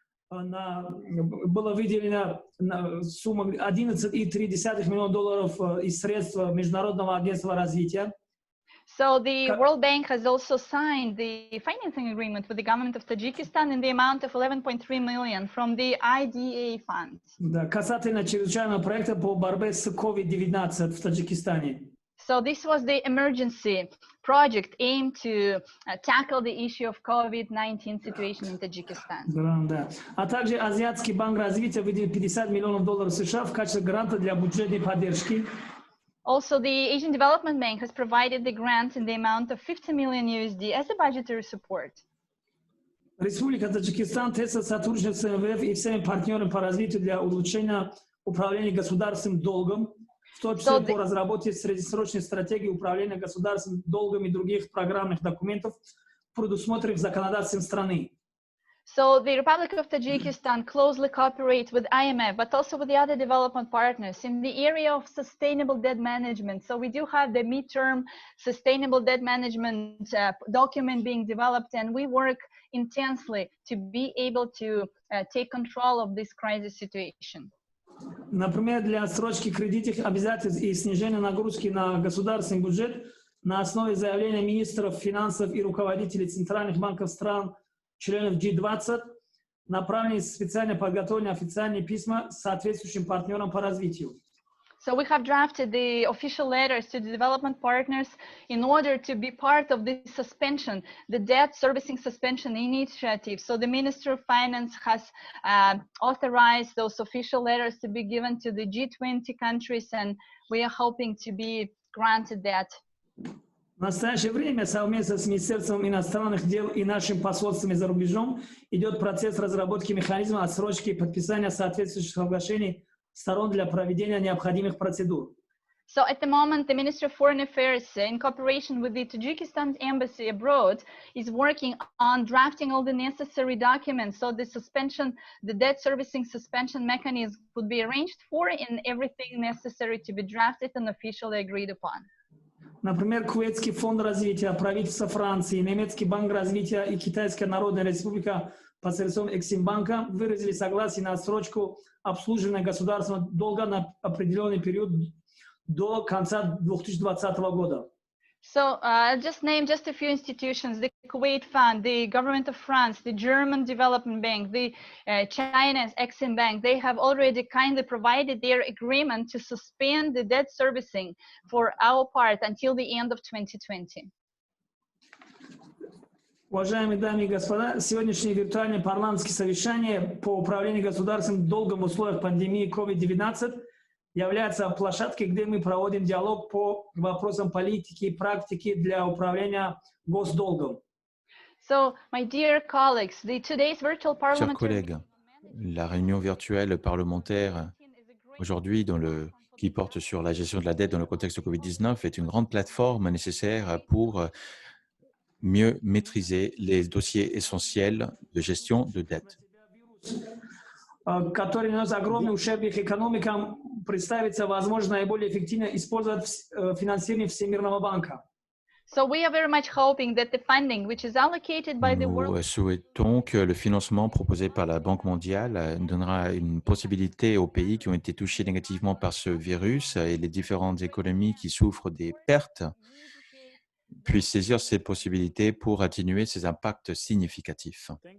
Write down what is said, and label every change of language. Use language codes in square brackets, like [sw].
[ru] Было выделено сумма $11,3 миллиона из средств Международного агентства развития. [en] So the World Bank has also signed the financing agreement with the government of Tajikistan in the amount of 11.3 million from the IDA funds. [ru] Да, касательно чрезвычайного проекта по борьбе с COVID-19 в Таджикистане. [en] So this was the emergency project aimed to tackle the issue of COVID-19 situation in Tajikistan. [ru] Да. А также Азиатский банк развития выделил $50 миллионов США в качестве гранта для бюджетной поддержки. [en] Also, the Asian Development Bank has provided the grant in the amount of 50 million USD as a budgetary support. [ru] Республика Таджикистан тесно сотрудничает с МВФ и всеми партнерами по развитию для улучшения управления государственным долгом, в том числе по разработке среднесрочной стратегии управления государственным долгом и других программных документов, предусмотренных законодательством страны. [en] So the Republic of Tajikistan closely cooperates with IMF, but also with the other development partners in the area of sustainable debt management. So we do have the midterm sustainable debt management document being developed, and we work intensely to be able to take control of this crisis situation. [ru] Например, для отсрочки кредитных обязательств и снижения нагрузки на государственный бюджет на основе заявления министров финансов и руководителей центральных банков стран членов G20 направлены специально подготовленные официальные письма соответствующим партнерам по развитию. [en] So we have drafted the official letters to the development partners in order to be part of this suspension, the debt servicing suspension initiative. So the Minister of Finance has authorized those official letters to be given to the G20 countries, and we are hoping to be granted that. [ru] В настоящее время совместно с Министерством иностранных дел и нашими посольствами за рубежом идет процесс разработки механизма отсрочки и подписания соответствующих соглашений сторон для проведения необходимых процедур. [en] So at the moment, the Ministry of Foreign Affairs, in cooperation with the Tajikistan embassy abroad, is working on drafting all the necessary documents. So the suspension, the debt servicing suspension mechanism could be arranged for, and everything necessary to be drafted and officially agreed upon. [ru] Например, Кувейтский фонд развития, правительство Франции, Немецкий банк развития и Китайская Народная Республика посредством Эксимбанка выразили согласие на отсрочку обслуживания государственного долга на определенный период до конца 2020 года. [en] So I'll just name just a few institutions: the Kuwait Fund, the Government of France, the German Development Bank, the China's Exim Bank. They have already kindly provided their agreement to suspend the debt servicing for our part until the end of 2020. [ru] Уважаемые дамы и господа, сегодняшнее виртуальное парламентское совещание по управлению государственным долгом в условиях пандемии COVID-19 является площадкой, где мы проводим диалог по вопросам политики и практики для управления госдолгом. [en] So, my dear colleagues, today's virtual [fr] Chers [en] parliamentary [fr] collègues, la réunion virtuelle parlementaire aujourd'hui qui porte sur la gestion de la dette dans le contexte de Covid-19 est une grande plateforme nécessaire pour mieux maîtriser les dossiers essentiels de gestion de dette. [ru] Который нанес огромный ущерб их экономикам, представится возможно наиболее эффективно использовать финансирование Всемирного банка. [en] So we are very much hoping that the funding which is allocated by the World [fr] Nous souhaitons que le financement proposé par la Banque mondiale donnera une possibilité aux pays qui ont été touchés négativement par ce virus et les différentes économies qui souffrent des pertes puissent saisir ces possibilités pour atténuer ces impacts significatifs.